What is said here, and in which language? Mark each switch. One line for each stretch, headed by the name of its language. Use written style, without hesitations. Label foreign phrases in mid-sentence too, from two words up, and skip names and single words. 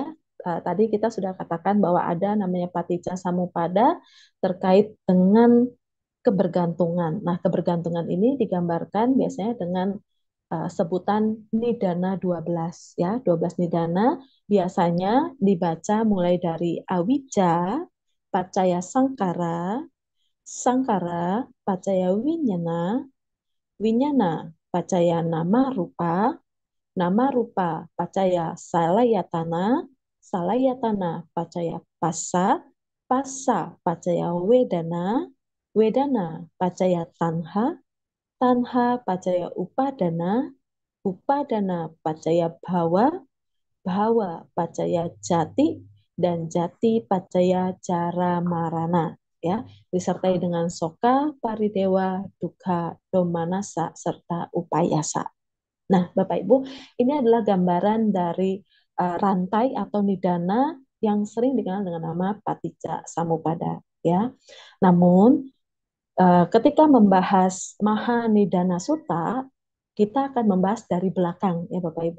Indonesian: Tadi kita sudah katakan bahwa ada namanya Paticca Samuppada terkait dengan kebergantungan. Nah, kebergantungan ini digambarkan biasanya dengan sebutan nidana 12 ya.
Pali: 12 nidana
Indonesian: biasanya dibaca mulai dari
Pali: awicca, pacaya sangkara, sangkara, pacaya winyana, winyana, pacaya nama rupa pacaya salayatana, salayatana pacaya passa, passa pacaya wedana, wedana pacaya tanha, tanha pacaya upadana, upadana pacaya bhava, bhava pacaya jati, dan jati pacaya jara marana
Indonesian: ya, disertai dengan
Pali: soka, paridewa, dukkha, domanassa serta upayasa.
Indonesian: Nah, Bapak Ibu, ini adalah gambaran dari rantai atau nidana yang sering dikenal dengan nama Paticca Samuppada ya. Namun ketika membahas Mahanidana Sutta, kita akan membahas dari belakang ya Bapak Ibu.